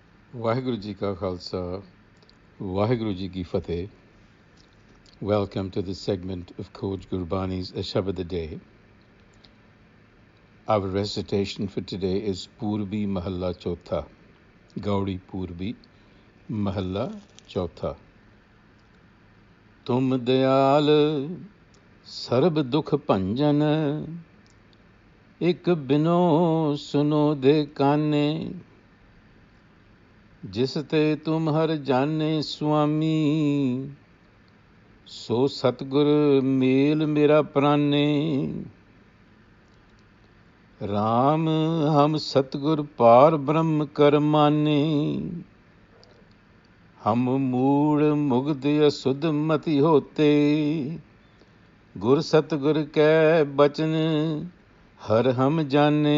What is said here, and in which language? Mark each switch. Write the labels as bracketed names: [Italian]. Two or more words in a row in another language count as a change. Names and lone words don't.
[Punjabi] ਵਾਹਿਗੁਰੂ ਜੀ ਕਾ ਖਾਲਸਾ, ਵਾਹਿਗੁਰੂ ਜੀ ਕੀ ਫਤਹਿ. [English] Welcome to this segment of Coach Gurbani's a-sabad-a-day. Our recitation for today is Purbi Mahalla Chautha, Gaudi Purbi Mahalla Chautha. [Punjabi] ਤੁਮ ਦਇਆਲ ਸਰਬ ਦੁਖ ਭੰਜਨ, ਇਕ ਬਿਨਉ ਸੁਨਹੁ ਦੇ ਕਾਨੇ, ਜਿਸ ਤੇ ਤੁਮ ਹਰਿ ਜਾਨੇ ਸੁਆਮੀ, ਸੋ ਸਤਿਗੁਰੁ ਮੇਲਿ ਮੇਰਾ ਪ੍ਰਾਨੇ। ਰਾਮ ਹਮ ਸਤਿਗੁਰੁ ਪਾਰਬ੍ਰਹਮ ਕਰਿ ਮਾਨੇ, ਹਮ ਮੂੜ ਮੁਗਧ ਅਸੁਧ ਮਤਿ ਹੋਤੇ, ਗੁਰ ਸਤਿਗੁਰ ਕੈ ਬਚਨਿ ਹਰਿ ਹਮ ਜਾਨੇ।